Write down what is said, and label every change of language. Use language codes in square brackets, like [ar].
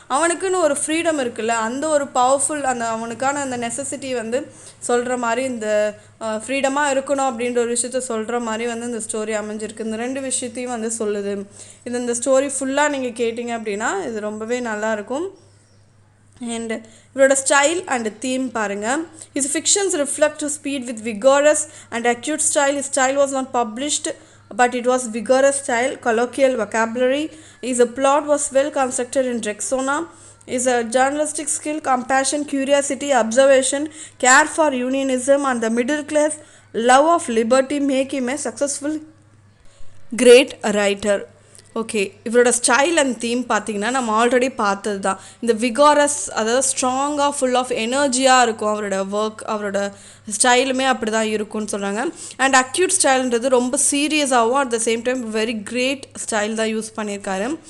[ta] அவனுக்குன்னு ஒரு ஃப்ரீடம் இருக்குல்ல, அந்த ஒரு பவர்ஃபுல் அவனுக்கான அந்த நெசசிட்டி வந்து சொல்கிற மாதிரி இந்த ஃப்ரீடமாக இருக்கணும் அப்படின்ற ஒரு விஷயத்த சொல்கிற மாதிரி வந்து இந்த ஸ்டோரி அமைஞ்சிருக்கு. இந்த 2 விஷயத்தையும் வந்து சொல்லுது. இந்த ஸ்டோரி ஃபுல்லாக நீங்கள் கேட்டிங்க அப்படின்னா இது ரொம்பவே நல்லாயிருக்கும். அண்ட் இவரோட ஸ்டைல் அண்ட் தீம் பாருங்கள். [en] His fictions reflect to speed with vigorous and acute style. His style was not published but it was vigorous style, colloquial vocabulary. His plot was well constructed in Rexona. His journalistic skill, compassion, curiosity, observation, care for unionism and the middle class, love of liberty make him a successful great writer. [ta] Okay, இவரோட style and theme பார்த்திங்கன்னா நம்ம already பார்த்தது தான். இந்த விகாரஸ், அதாவது ஸ்ட்ராங்காக full of எனர்ஜியாக இருக்கும் அவரோட ஒர்க், அவரோட ஸ்டைலுமே அப்படி தான் இருக்கும்னு சொல்கிறாங்க. அண்ட் அக்யூட் ஸ்டைல்ன்றது ரொம்ப சீரியஸாகவும் [en] at the same time very great style [ta] தான் யூஸ் பண்ணியிருக்காரு.